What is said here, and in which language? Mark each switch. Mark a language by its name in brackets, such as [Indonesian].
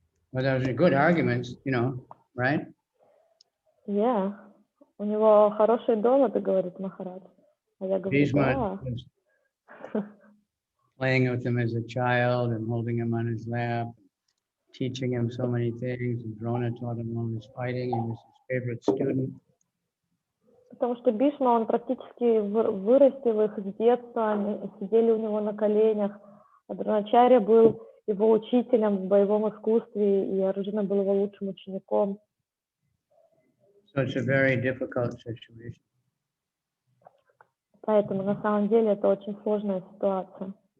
[English] Well, those are good arguments, right? Yeah. [Russian] У него хорошие доводы, говорит Махарадж. А я говорю, [English] Bhishma [Russian] да. [English] playing with him as a child and holding him on his lap, teaching him so many things. And Drona taught him all his fighting. He was his favorite student. [Russian] Потому что Бишма, он практически вырастил их с детства, они сидели у него на коленях. А Дроначарья был его учителем в боевом искусстве, и Арджуна был его лучшим учеником. [English] So it's a very difficult situation. [Russian] Поэтому на самом деле это очень сложная ситуация.